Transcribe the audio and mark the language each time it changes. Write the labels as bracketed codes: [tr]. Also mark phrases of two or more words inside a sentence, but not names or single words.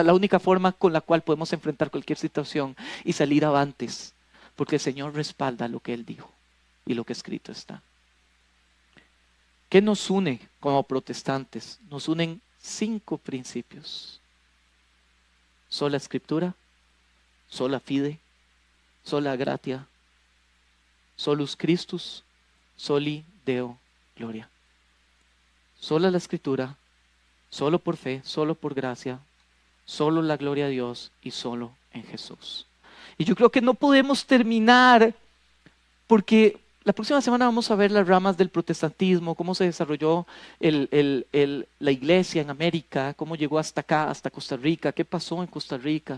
[es] La única forma con la cual podemos enfrentar cualquier situación y salir avantes. Porque el Señor respalda lo que Él dijo y lo que escrito está. ¿Qué nos une como protestantes? Nos unen 5 principios. Sola Escritura, [la] sola fide, sola gratia, solus Christus, soli Deo gloria. [es] Sola la Escritura, solo por fe, solo por gracia, solo la gloria a Dios y solo en Jesús. Y yo creo que no podemos terminar, porque la próxima semana vamos a ver las ramas del protestantismo, cómo se desarrolló la iglesia en América, cómo llegó hasta acá, hasta Costa Rica, qué pasó en Costa Rica.